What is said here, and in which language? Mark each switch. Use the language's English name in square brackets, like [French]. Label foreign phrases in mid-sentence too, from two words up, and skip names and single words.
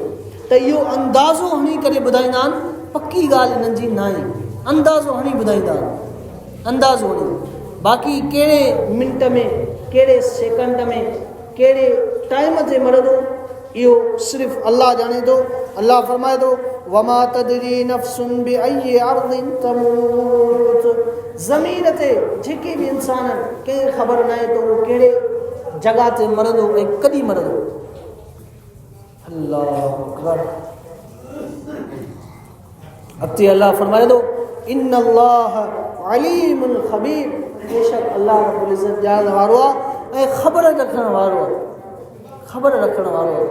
[Sindhi] त इहो अंदाज़ो हणी करे ॿुधाईंदा आहिनि, पकी ॻाल्हि इन्हनि जी न आहे, अंदाज़ो हणी ॿुधाईंदा आहिनि, अंदाज़ो हणी। बाक़ी कहिड़े मिंट में, कहिड़े सेकंड में, कहिड़े टाइम ते मरंदो, इहो सिर्फ़ु अल्लाह ॼाणे थो। अल्लाह फरमाए थो, [Arabic] وما تدري نفس بأي أرض تموت, [Sindhi] ज़मीन ते जेके बि इंसान कंहिं ख़बर न आहे त उहो कहिड़े जॻह ते मरंदो ऐं कॾहिं मरंदो। [Arabic] الله أكبر. [Sindhi] अॻिते अल्लाह फरमाए थो, [Arabic] إن الله عليم خبير, [Sindhi] बेशक अल्लाह रब्बुल इज़्ज़त ॼाणण वारो आहे ऐं ख़बर रखण वारो आहे, ख़बर रखण वारो आहे।